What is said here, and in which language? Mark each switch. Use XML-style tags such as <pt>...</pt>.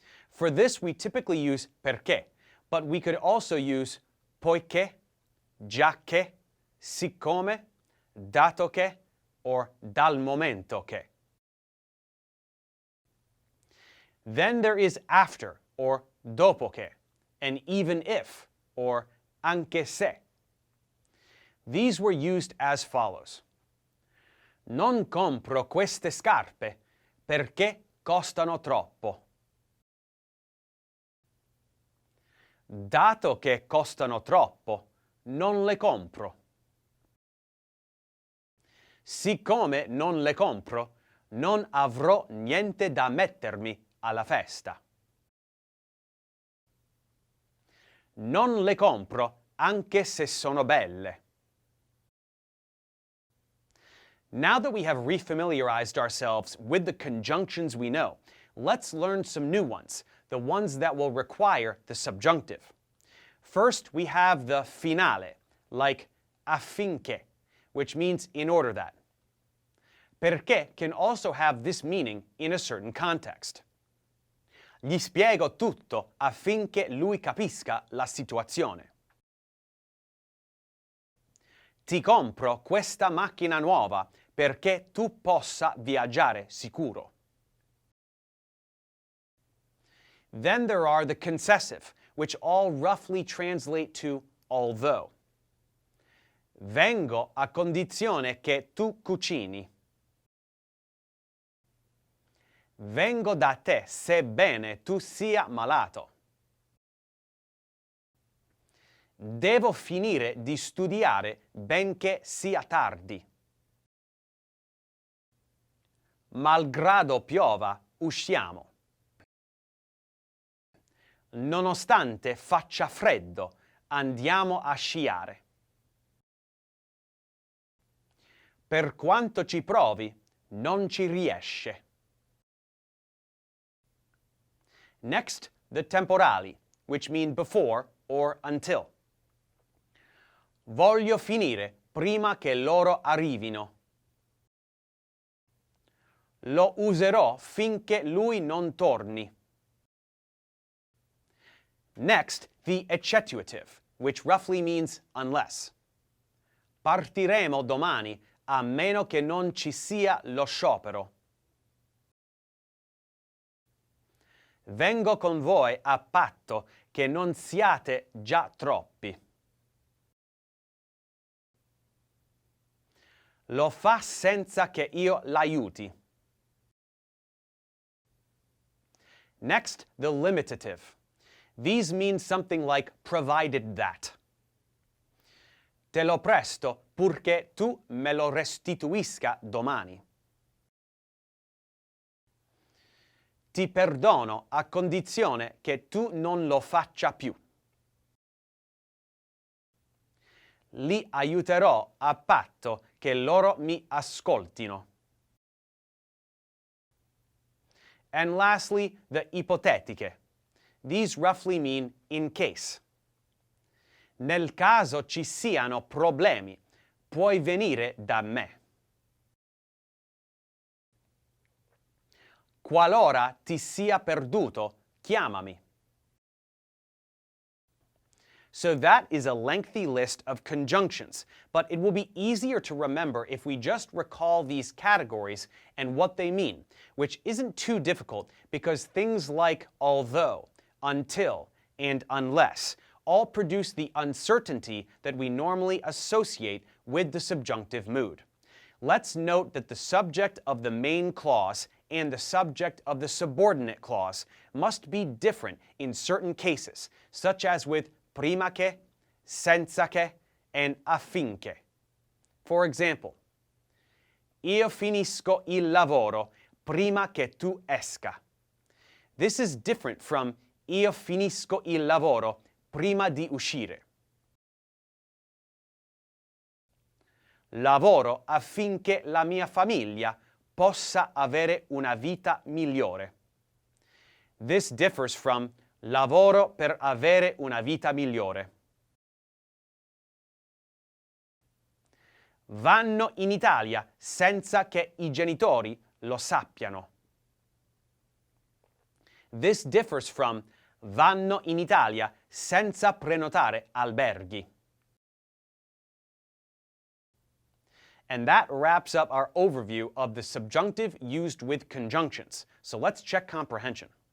<en>For this, we typically use perché, but we could also use poiché, giacché, siccome, dato che, or dal momento che. Then there is after, or dopo che, and even if, or anche se. These were used as follows.</en> <it>Non compro queste scarpe perché costano troppo. Dato che costano troppo, non le compro. Siccome non le compro, non avrò niente da mettermi alla festa. Non le compro anche se sono belle.</it> <en>Now that we have refamiliarized ourselves with the conjunctions we know, let's learn some new ones, the ones that will require the subjunctive. First, we have the finale, like affinché, which means in order that. Perché can also have this meaning in a certain context.</en> <it>Gli spiego tutto affinché lui capisca la situazione. Ti compro questa macchina nuova perché tu possa viaggiare sicuro.</it> <en>Then there are the concessive, which all roughly translate to although.</en> <it>Vengo a condizione che tu cucini. Vengo da te sebbene tu sia malato. Devo finire di studiare benché sia tardi. Malgrado piova, usciamo. Nonostante faccia freddo, andiamo a sciare. Per quanto ci provi, non ci riesce.</it> <en>Next, the temporali, which mean before or until.</en> <it>Voglio finire prima che loro arrivino. Lo userò finché lui non torni.</it> <en>Next, the accentuative, which roughly means unless.</en> <it>Partiremo domani a meno che non ci sia lo sciopero. Vengo con voi a patto che non siate già troppi. Lo fa senza che io l'aiuti.</it> <en>Next, the limitative. These mean something like provided that.</en> <it>Te lo presto purché tu me lo restituisca domani. Ti perdono a condizione che tu non lo faccia più. Li aiuterò a patto che loro mi ascoltino.</it> <en>And lastly, the ipotetiche. These roughly mean in case.</en> <it>Nel caso ci siano problemi, puoi venire da me. Qualora ti sia perduto, chiamami.</it> <en>So that is a lengthy list of conjunctions, but it will be easier to remember if we just recall these categories and what they mean, which isn't too difficult because things like although, until, and unless all produce the uncertainty that we normally associate with the subjunctive mood. Let's note that the subject of the main clause and the subject of the subordinate clause must be different in certain cases, such as with prima che, senza che, and affinché. For example,</en> <it>io finisco il lavoro prima che tu esca.</it> <en>This is different from</en> <it>io finisco il lavoro prima di uscire. Lavoro affinché la mia famiglia possa avere una vita migliore.</it> <en>This differs from</en> <it>lavoro per avere una vita migliore. Vanno in Italia senza che i genitori lo sappiano.</it> <en>This differs from</en> <it>vanno in Italia senza prenotare alberghi.</it> <en>And that wraps up our overview of the subjunctive used with conjunctions. So let's check comprehension.</en>